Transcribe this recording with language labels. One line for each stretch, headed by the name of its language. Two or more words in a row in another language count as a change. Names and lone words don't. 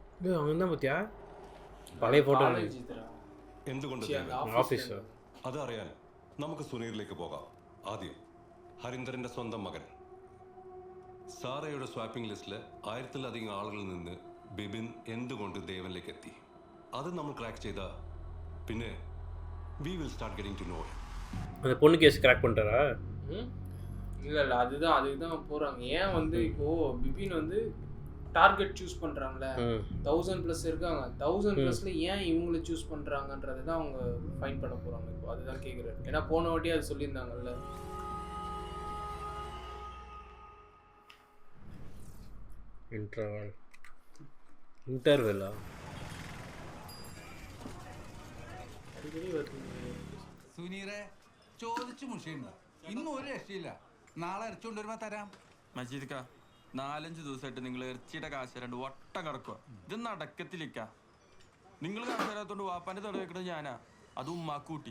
Malayalam: പഴയ ഫോട്ടോ എന്തുകൊണ്ട് അതറിയാൻ നമുക്ക് സുനീറിലേക്ക് പോകാം. ആദ്യം ഹരീന്ദ്രന്റെ സ്വന്തം മകൻ. സാറയുടെ സ്വാപ്പിംഗ് ലിസ്റ്റിലെ 1000-ലധികം ആളുകളിൽ നിന്ന് ബിബിൻ എന്തുകൊണ്ട് ദേവനിലേക്ക് എത്തി?
Tamil: அது நம்ம கிராக் செய்தா பின்ன
English: we will start getting to know him.
Tamil: அந்த பொண்ணு கேஸ் கிராக் பண்ணிட்டாரா? இல்லை அதுதான் போகிறாங்க. ஏன் வந்து இப்போது பிபின் வந்து
English: target choose
Tamil: பண்ணுறாங்களே, 1000+ இருக்காங்க. 1000+ல ஏன் இவங்களை சூஸ் பண்ணுறாங்கன்றது தான் அவங்க ஃபைன் பண்ண போகிறாங்க. இப்போ அதுதான் கேட்குறேன். ஏன்னா போன வாட்டி அது சொல்லியிருந்தாங்கல்ல. இன்டர்வெல்லா
Malayalam: സുനീറെ ചോദിച്ചു മുഷിയുണ്ട്. ഇന്നും ഒരു രക്ഷയില്ല. നാളെ ഇറച്ചുകൊണ്ട് വരുമ്പോ തരാം. മജീദ്ക്ക 4-5 ദിവസമായിട്ട് നിങ്ങൾ ഇറച്ചിയുടെ കാശ് രണ്ട് വട്ടം കിടക്കുക. ഇത് നടക്കത്തിലിക്ക. നിങ്ങൾ കാശ് തരാത്തോണ്ട് വാപ്പാന്റെ തട വെക്കണത് ഞാനാ, അത് ഉമ്മാക്കൂട്ടി.